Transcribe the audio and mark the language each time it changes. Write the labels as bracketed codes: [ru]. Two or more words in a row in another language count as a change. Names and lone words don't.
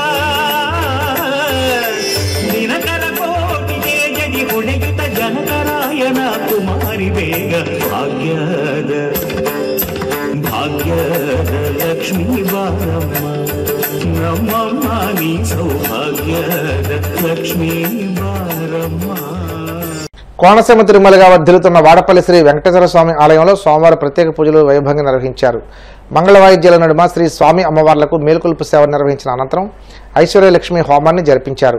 [kn] ದಿನಕರ ಕೋಟಿ ತೇಜದಿ ಹೊಳೆಯುತ ಜನಕರಾಯಣ ಕುಮಾರೀ ಬೇಗ ಭಾಗ್ಯದ ಭಾಗ್ಯದ ಲಕ್ಷ್ಮೀ ಬಾರಮ್ಮಾ ನಮ್ಮಮ್ಮಾ ನೀ ಸೌಭಾಗ್ಯದ ಲಕ್ಷ್ಮೀ ಲಕ್ಷ್ಮೀ ಬಾರಮ್ಮ. [te] కోనసీమ తిరుమలగా వర్ధిల్లుతున్న వాడపల్లి శ్రీ వెంకటేశ్వర స్వామి ఆలయంలో సోమవారం ప్రత్యేక పూజలు వైభవంగా నిర్వహించారు. మంగళ వాయిద్యాల నడుమ శ్రీ స్వామి అమ్మవార్లకు మేల్కొల్పు సేవ నిర్వహించిన అనంతరం ఐశ్వర్యలక్ష్మి హోమాన్ని జరిపించారు.